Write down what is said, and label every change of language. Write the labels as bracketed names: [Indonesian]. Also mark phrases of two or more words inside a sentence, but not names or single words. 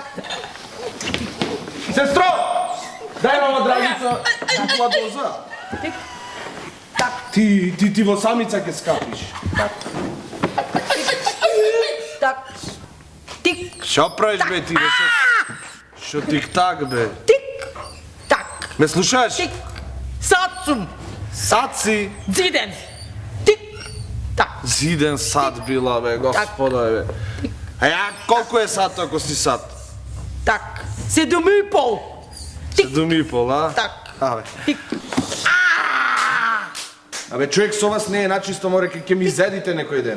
[Macedonian] Сестро! Дај ова драгица, купува доза. Тик. Так. Ти во самица ќе скапиш. Так. Так. Тик. Шо правиш, бе, ти, бе, шо тик-так, бе? Тик. Так. Ме слушаш? Тик. Сад сум. Сад си? Зиден. Тик. Так. Зиден сад била, бе, господа, бе. А ја, колку е сад ако си сад? Так. 7,5. Тик. 7,5, а? Так. Абе. Тик. Абе, човек со вас не е начисто, море ќе ми изедите некој ден.